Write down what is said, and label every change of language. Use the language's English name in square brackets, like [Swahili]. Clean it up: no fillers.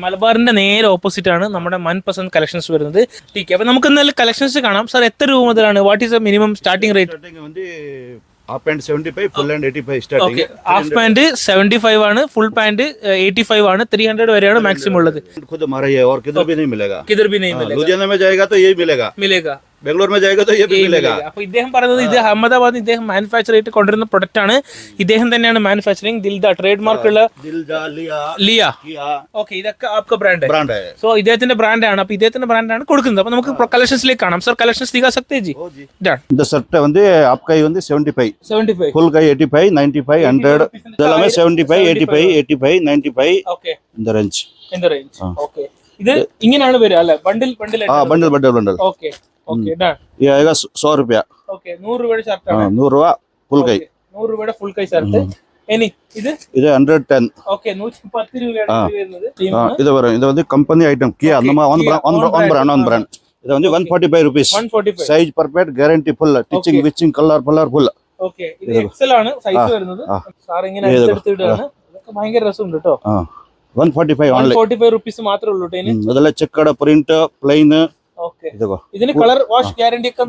[Malayalam] മലബാറിന്റെ നേരെ ഓപ്പോസിറ്റ് ആണ് നമ്മുടെ 1% കളക്ഷൻസ് വരുന്നത്. അപ്പൊ നമുക്ക് എന്തായാലും കളക്ഷൻസ് കാണാം. സർ എത്ര രൂപ മുതലാണ്, [English] What is minimum starting rate? Half pant 75, full hand 85 starting. [Malayalam] Half pant 75 ആണ്, ഫുൾ പാന്റ് 85 ആണ്, 300 വരെയാണ് മാക്സിമം ഉള്ളത്. [Hindi] खुद हमारा ये और किधर भी नहीं मिलेगा. किधर भी नहीं मिलेगा. लुधियाना में जाएगा तो यही मिलेगा. बेंगलोर में जाएगा तो ये भी मिलेगा. [Malayalam] അപ്പൊ ഇദ്ദേഹം പറയുന്നത് ഇത് അഹമ്മദാബാദ് ഇദ്ദേഹം മാനുഫാക്ചർ ചെയ്തിട്ട് കൊണ്ടുവരുന്ന പ്രൊഡക്റ്റ് ആണ്. ഇദ്ദേഹം തന്നെയാണ് മാനുഫാക്ചറിംഗ്. ദിൽദ ട്രേഡ് മാർക്ക് ഉള്ള ലിയ. ഓക്കെ, ഇതൊക്കെ [Hindi] आपका [Malayalam] ബ്രാൻഡ് [Hindi] है. [Malayalam] സോ ഇദ്ദേഹത്തിന്റെ ബ്രാൻഡാണ്. അപ്പൊ ഇദ്ദേഹത്തിന്റെ ബ്രാൻഡാണ് കൊടുക്കുന്നത്. അപ്പൊ നമുക്ക് കളക്ഷൻസിലേക്ക് കാണാം. [Hindi] സർ കളക്ഷൻസ് दिखा सकते हैं जी? [Tamil] இந்த சட்டை வந்து ஆப் கை வந்து 75 ஃபுல் கை 85 95 100 இதெல்லாம் 75 85 95 [Malayalam] ഓക്കെ, [Tamil] இந்த ரேஞ்ச். [Malayalam] ഓക്കെ. ഇത് ഇങ്ങനെയാണ് വരിക അല്ലേ? ബണ്ടിൽ [Hindi] बंडल. [Malayalam] Okay okay, done. [Hindi] ये आएगा 100 रुपया. [Malayalam] ഓക്കെ, 100 രൂപയുടെ ഷർട്ടാണ്. 100 രൂപ ഫുൾ കൈ. 100 രൂപയുടെ ഫുൾ കൈ ഷർട്ട്. ഇനി ഇത് 110. ഓക്കെ, 110 രൂപയാണ് വരുന്നത്. [Tamil] இது வரும். இது வந்து கம்பெனி ஐட்டம் கியா நம்ம [English] on brand. [Tamil] இது வந்து 145 rupees. 145 [English] Size perfect, guarantee full, touching വിച്ചിങ് colour full. [Malayalam] Okay, ഇത് എക്സൽ ആണ് സൈസ് വരുന്നത്. സാർ ഇങ്ങനെ എടുത്തിട്ടാണ്. ഇതൊക്കെ ഭയങ്കര രസമുണ്ട് കേട്ടോ. [English] 145 only. [Malayalam] 145 റുപ്പീസ് മാത്രമേ ഉള്ളൂ. ഇതെല്ലാം ചെക്കട പ്രിന്റ് പ്ലെയിൻ. ഓക്കെ, ഇതിന് കളർ വാഷ് ഗ്യാരണ്ടി ഒക്കെ